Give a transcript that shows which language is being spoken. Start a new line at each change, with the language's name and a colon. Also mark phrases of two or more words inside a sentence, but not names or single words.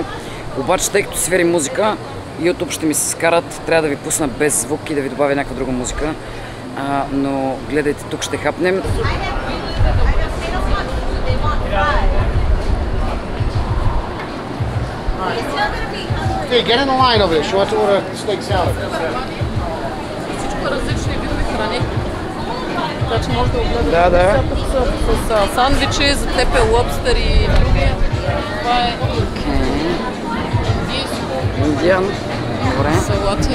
Bulgarian: Обаче, тъй като свири музика, YouTube ще ми се скарат, трябва да ви пусна без звук и да ви добавя някаква друга музика. Но гледайте, тук ще хапнем.
English: Okay, get in the line over there. She wants to order steak salad.
Bulgarian: Всичко различни видове храни. Така че може да огледате. Да. С сандвичи, за теб е лобстър и други. Това е индийско. Индиан. Добре. Салати.